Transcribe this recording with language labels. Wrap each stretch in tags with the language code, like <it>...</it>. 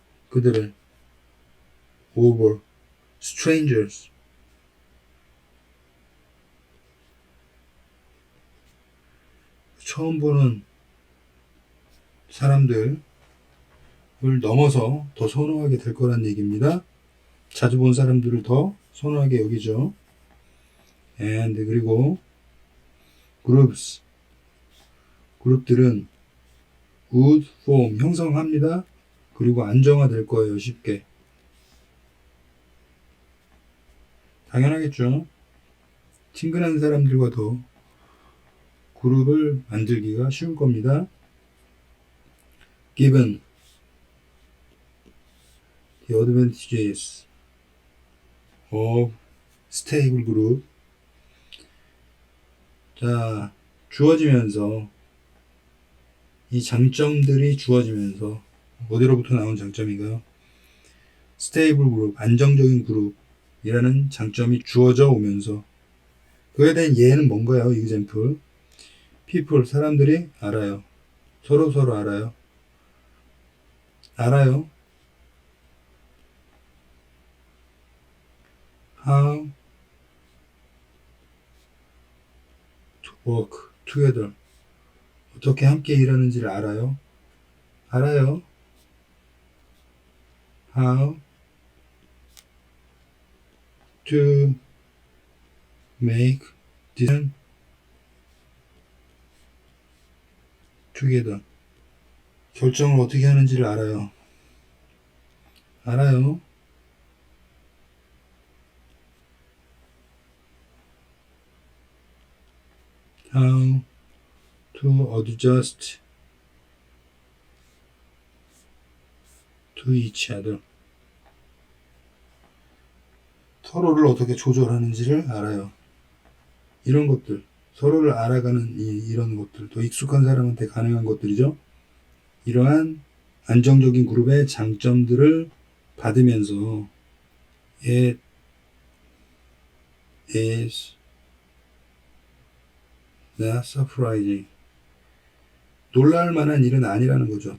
<ko>그들을</ko> <en>over strangers,</en> <ko>처음 보는 사람들을 넘어서 더 선호하게 될 거란 얘기입니다. 자주 본 사람들을 더 선호하게 여기죠.</ko> <en>And</en> <ko>그리고</ko> <en>groups,</en> <ko>그룹들은</ko> <en>would form,</en> <ko>형성합니다. 그리고 안정화될 거예요. 쉽게. 당연하겠죠. 친근한 사람들과 더 그룹을 만들기가 쉬울 겁니다.</ko> <en>Given the advantages of stable group,</en> <ko>자, 주어지면서, 이 장점들이 주어지면서, 어디로부터 나온 장점인가요?</ko> <en>stable group,</en> <ko>안정적인 그룹이라는 장점이 주어져 오면서, 그에 대한 예는 뭔가요?</ko> <en>example. people,</en> <ko>사람들이 알아요. 서로 알아요. 알아요.</ko> <en>How to work together,</en> <ko>어떻게 함께 일하는지를 알아요. 알아요.</ko> <en>How to make decision together,</en> <ko>결정을 어떻게 하는지를 알아요. 알아요.</ko> <en>How to adjust to each other,</en> <ko>서로를 어떻게 조절하는지를 알아요. 이런 것들, 서로를 알아가는 이런 것들, 더 익숙한 사람한테 가능한 것들이죠. 이러한 안정적인 그룹의 장점들을 받으면서</ko> <en>it is not surprising,</en> <ko>놀랄 만한 일은 아니라는 거죠.</ko>